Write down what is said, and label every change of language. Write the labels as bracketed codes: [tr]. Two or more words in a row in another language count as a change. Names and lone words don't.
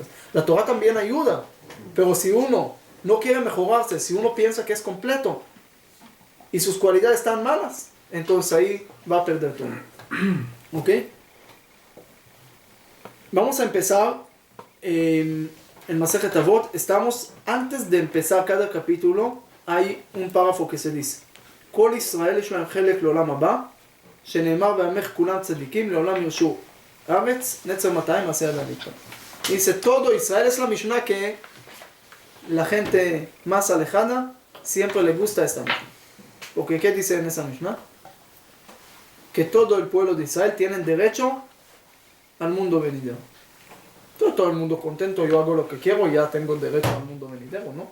[es] La Torah también ayuda, pero si uno no quiere mejorarse, si uno piensa que es completo y sus cualidades están malas, entonces ahí va a perder todo. ¿Ok? Vamos a empezar en Masejet Avot. Estamos, antes de empezar cada capítulo, hay un párrafo que se dice: [he] כל ישראל יש להם חלק לעולם הבא, שנאמר ועמך כולם צדיקים לעולם ירשו הארץ, נצר 200 מעשה ידי הנקרא. [es] Dice, todo Israel es la Mishnah que la gente más alejada siempre le gusta esta Mishnah. Porque ¿qué dice en esa Mishnah? Que todo el pueblo de Israel tiene derecho al mundo venidero. Todo el mundo contento, yo hago lo que quiero y ya tengo derecho al mundo venidero, ¿no?